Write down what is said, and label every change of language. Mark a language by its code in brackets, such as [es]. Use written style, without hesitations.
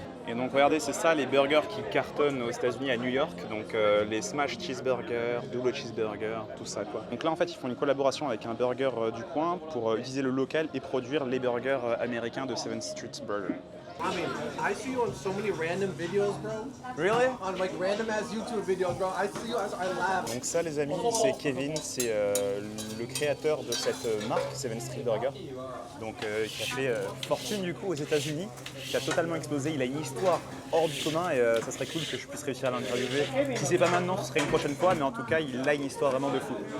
[fr] Et donc regardez, c'est ça les burgers qui cartonnent aux États-Unis à New York. Donc les smash cheeseburger, double cheeseburger, tout ça quoi. Donc là en fait ils font une collaboration avec un burger du coin pour utiliser le local et produire les burgers américains de 7th Street Burger. [en] I mean, I see you on so many random videos, bro. Really? On like random ass YouTube videos, bro. I see you, I laugh. [fr] Donc ça les amis, c'est Kevin, c'est le créateur de cette marque 7th Street Burger, donc qui a fait fortune du coup aux États-Unis, qui a totalement explosé. Il a une histoire hors du commun et ça serait cool que je puisse réussir à l'interviewer. Si c'est pas maintenant, ce serait une prochaine fois, mais en tout cas il a une histoire vraiment de fou.